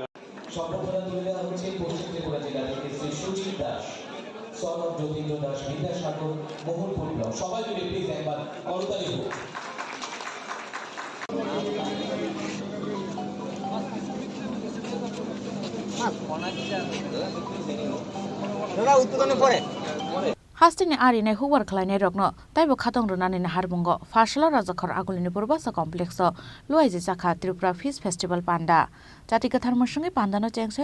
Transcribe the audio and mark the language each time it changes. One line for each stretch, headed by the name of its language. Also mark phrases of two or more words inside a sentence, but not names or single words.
Bangla: সম্মাননা তুলে দেওয়া হচ্ছে পশ্চিম ত্রিপুরা জেলা থেকে শ্রী সুচিত দাস, সনদ জ্যোতিন্দ্র দাস, বিদ্যাসাগর, মোহন পরিবার, সবাই মিলে প্লিজ একবার করতালি হোক।
Kok Borok: हास्तिनि आरिनाय हुवार खलायनाय रगनो ताइबो खाथं रुनानि हारबुंगो फारसाला राजाखर आगुलिनि पुरबासा कमप्लेक्स लुआइजे जाखा त्रिपुरा फिस फेस्टिवल पान्डा जाति कथार मसंगे पान्दानो चेंगसै